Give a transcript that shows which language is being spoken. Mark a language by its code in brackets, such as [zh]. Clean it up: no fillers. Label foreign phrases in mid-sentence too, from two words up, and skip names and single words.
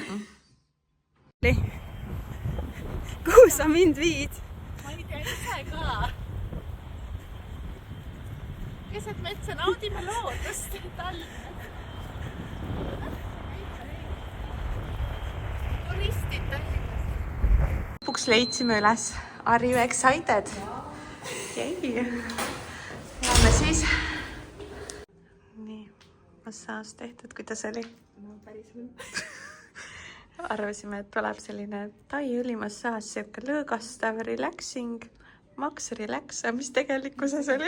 [et] Kuhu sa mind viid? Ma ei tea ise ka. Keset metsa naudime loodust Tallinnas. Turistid Tallinnas. Lõpuks leidsime üles. [en] Are you excited? Jei. [et] Lähme siis. Nii, massaaž tehtud, kuidas oli? No päris või. Arvasime, et tuleb selline tai õlimassaaž, siuke lõõgastav, relaxing, maks relax, mis tegelikkuses oli.